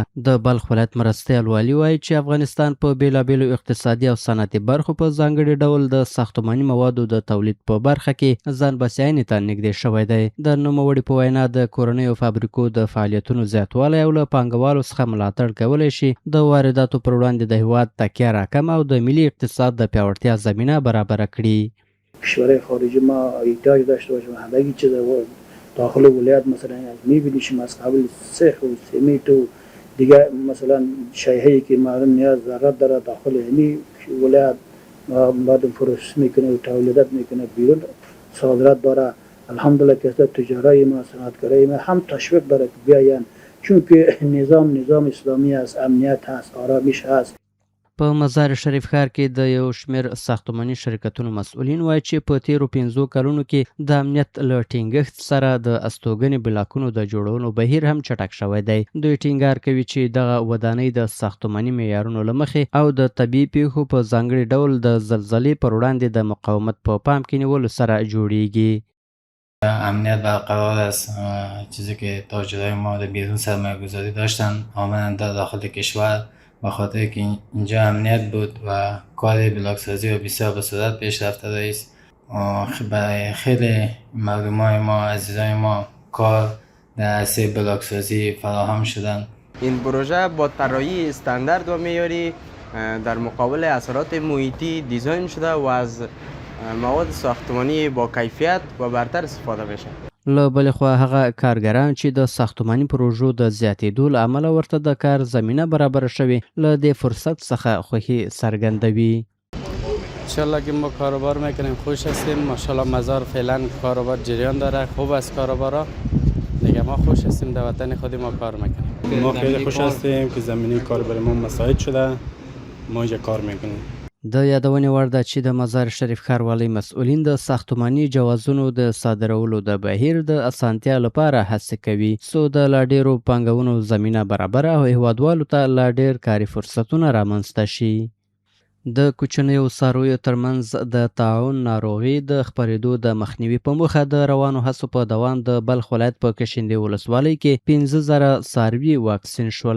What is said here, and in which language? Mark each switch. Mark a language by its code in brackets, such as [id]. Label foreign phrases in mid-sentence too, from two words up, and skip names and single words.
[ps] د بلخ ولایت مرستیال والي وایي چې افغانستان په بیلابیلو اقتصادي او صنعتي برخو په ځانګړي ډول د ساختماني موادو د تولید په برخه کې ځان بسیاینې ته نږدې شوی دی. د نوموړي په وینا د کورنیو فابریکو د فعالیتونو زیاتوالی او له پانګوالو څخه ملاتړ کولی شي د وارداتو پر وړاندې د هیواد تکیه راکمه او د ملی اقتصاد د پیاوړتیا زمینه برابر کړي. [fa] کشورهای خارجی ما احتیاج داشته باشیم همه چیز داخل ولایت مثلا می‌بینیم از قبل سیخ و سمنت و دیگه مثلا شی‌هایی که مردم نیاز ضرورت داره داخل همین ولایت مردم فروش میکنه و تولیدات میکنه بیرون صادرات داره. الحمدلله که تجارای ما صنعتکارای ما هم تشویق داره که بیاین چون که نظام اسلامی است، امنیت هست، آرامش هست. [ps] په مزار شریف ښار کې د یو شمېر ساختماني شرکتونو مسؤلین وایي چې په تیرو 5 کلونو کې د امنیت له ټینګښت سره د استوګنې بلاکونو د جوړولو بهیر هم چټک شوی دی. دوی ټینګار کوي چې دغه ودانۍ د ساختماني معیارونو له مخې او د طبیعي پیښو په ځانګړي ډول د زلزلې پر وړاندې د مقاومت په پام کې نیولو سره جوړیږي. [fa] امنیت برقرار است. چیزی که تاجرای ما در بیرون سرمایه‌گذاری داشتن آمدن در داخل کشور به خاطر که اینجا امنیت بود و کار بلاکسازی و بسیار به سرعت پیش رفته است. برای خیلی مردمای ما عزیزای ما کار در عرصه بلاکسازی فراهم شدن. این پروژه با طراحی استاندارد و معیاری در مقابل اثرات محیطی دیزاین شده و از مواد ساختمانی با کیفیت و برتر استفاده میشه. [ps] له بلې خوا هغه کارګران چې د ساختماني پروژو د زیاتېدو له امله ورته د کار زمینه برابره شوې له دې فرصت څخه خوښي څرګندوي. [fa] انشالله که ما کاروبار میکنیم خوش هستیم. ماشاءالله مزار فعلا کاروبار جریان داره، خوب است کاروبارا دیگه. ما خوش هستیم در وطن خود ما کار میکنیم. ما خیلی خوش هستیم که زمینه کار برای ما مساعد شده. ما اینجا کار میکنیم. [ps] د یادونې وړ ده چې د مزار شریف ښاروالۍ مسؤلین د ساختماني جوازونو د صادرولو د بهیر د اسانتیا لپاره هڅې کوي څو د لا ډیرو پانګونو زمینه برابره او هیوادوالو ته لا ډیر کاري فرصتونه رامنځته شي. د کوچنیو څارویو ترمنځ د طاعون ناروغي د خپرېدو د مخنیوي په موخه د روانو هڅو په دوام د بلخ ولایت په کشندې ولسوالۍ کې 15,000 څاروي واکسین شول.